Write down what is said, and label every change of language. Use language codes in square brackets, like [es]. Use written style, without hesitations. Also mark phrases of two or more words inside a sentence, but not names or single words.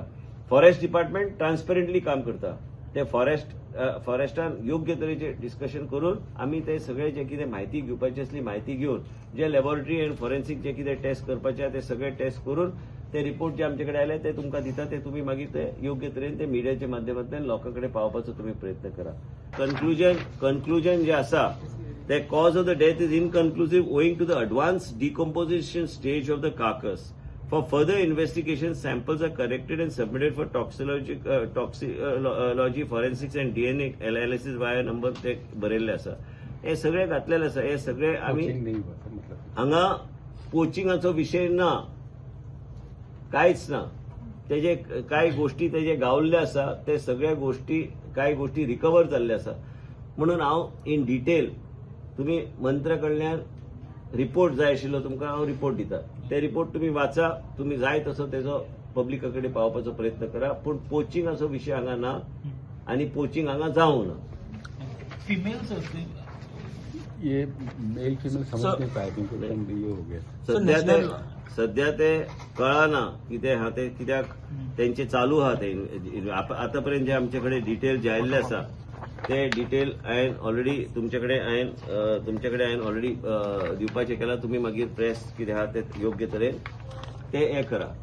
[en] forest department [kok] ट्रान्सपरंटली काम करता. ते फॉरेस्टान योग्य तरेचे डिस्कशन करून आमी ते सगळे जे कितें म्हायती घेवपाची असली म्हायती घेवन जे [en] laboratory and forensic [kok] जे कितें टेस्ट करपाचे ते सगळे टेस्ट करून ते रिपोर्ट जे आमचे कडेन आयले ते तुमकां दिता ते तुम्ही मागीर ते योग्य तरेन ते मिडियाच्या माध्यमांतल्यान लोकां कडेन पावपाचो तुम्ही प्रयत्न करा. कन्क्लुजन जे आसा ते [en] cause of the death is inconclusive owing to the advanced decomposition stage of the carcass. For further investigation, samples are collected and submitted for toxicology, forensics and DNA analysis via number [kok] ते बरयल्ले आसा. हे सगळे घातलेले आसा. हे सगळे आमी हांगा पोचिंगाचो विषय ना, कांयच ना. तेजे कांय गोष्टी तेजे गावल्ले आसा ते सगळ्या गोष्टी कांय गोष्टी रिकवर जाल्ले आसा. म्हणून हांव [en] in detail [kok] तुम्ही मंत्र्या कडल्यान रिपोर्ट जाय आशिल्लो तुमकां हांव रिपोर्ट दिता. ते रिपोर्ट तुम्ही वाचा. तुम्ही जाय तसो तेजो पब्लिका कडेन पावपाचो प्रयत्न करा. पूण पोचिंगाचो विशय हांगा ना आनी पोचिंग हांगा जावंक ना. फीमेल्स [hi] ये [en] male female [hi] समझ नहीं पाए क्योंकि ये हो गया. [kok] सध्या ते कळना कितें आहा ते कित्याक तेंचे चालू आहा ते आतापर्यंत जे आमचे कडेन डिटेल जे आयिल्ले आसा ते डिटेल हांवें ऑलरेडी तुमचे कडेन ऑलरेडी दिवपाचें केलां. तुम्ही मागीर प्रेस कितें आहा ते योग्य तरेन ते हें करा.